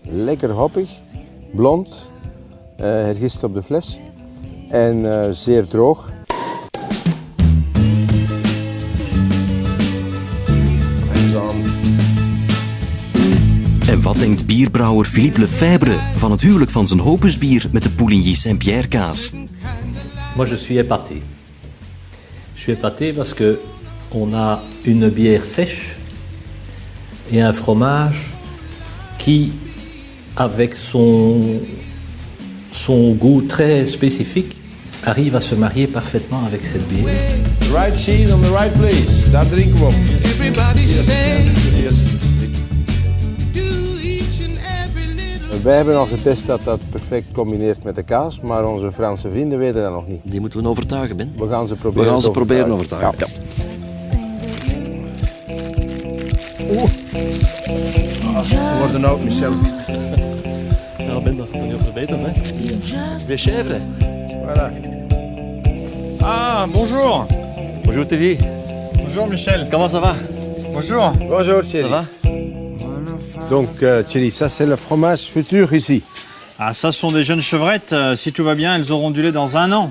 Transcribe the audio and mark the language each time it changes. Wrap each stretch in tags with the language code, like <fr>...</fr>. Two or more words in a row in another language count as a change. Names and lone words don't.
<nl>Lekker hoppig, blond, hergist op de fles en zeer droog. En wat denkt bierbrouwer Philippe Lefebvre van het huwelijk van zijn Hopusbier met de Pouligny Saint-Pierre kaas?</nl> <fr>Moi je suis épaté. Je suis épaté parce que on a une bière sèche et un fromage qui, avec son goût très spécifique, arrive à se marier parfaitement avec cette bière.</fr> <en>The right cheese on the right place,</en> <nl>daar drinken we op. Wij hebben al getest dat dat perfect combineert met de kaas, maar onze Franse vrienden weten dat nog niet. Die moeten we overtuigen, Ben. We gaan ze proberen overtuigen. Ja. We worden oud, Michel. Ja, Ben, dat gaat niet over beter, hè.</nl> <fr>De chèvre. Voilà. Ah, bonjour. Bonjour, Thierry. Bonjour, Michel. Comment ça va? Bonjour. Bonjour, Thierry. Ça va? Donc, Thierry, ça c'est le fromage futur ici. Ah, ça sont des jeunes chevrettes. Si tout va bien, elles auront du lait dans un an.</fr>